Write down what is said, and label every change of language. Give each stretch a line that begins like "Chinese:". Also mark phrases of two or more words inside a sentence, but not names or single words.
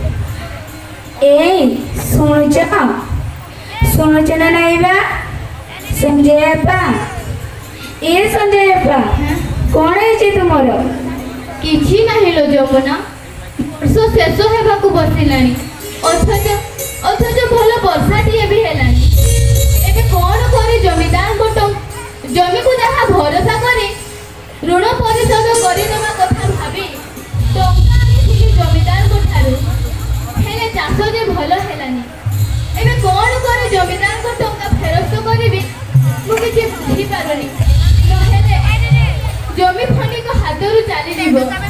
Odia: ଏ ଶୁଣୁଛ ଶୁଣୁଛ ନା ନାଇଁ ବା?
Hindi: संजय अपा ए संजय अपा कौन है तुमर
Odia: କିଛି ନାହିଁ ଲୋ ଯମୁନା ବର୍ଷ ଶେଷ ହେବାକୁ ବସିଲାଣି ଅଥଚ ଭଲ ବର୍ଷାଟିଏ ବି ହେଲାଣି ଏବେ କ'ଣ କରି ଜମିଦାରଙ୍କ ଜମିକୁ ଯାହା ଭରସା କରି ଋଣ ପରିଶୋଧ କରିଦେବା କଥା ଭାବି ଟଙ୍କା ଆଣିଥିଲି ଜମିଦାରଙ୍କ ଠାରୁ ହେଲେ ଚାଷ ଯେ ଭଲ ହେଲାନି ଏବେ କ'ଣ କରି ଜମିଦାରଙ୍କ ଟଙ୍କା ଫେରସ୍ତ କରିବି ମୁଁ କିଛି ବୁଝିପାରୁନି ନହେଲେ ଜମି ଖଣ୍ଡିକ ହାତରୁ ଚାଲିଯିବ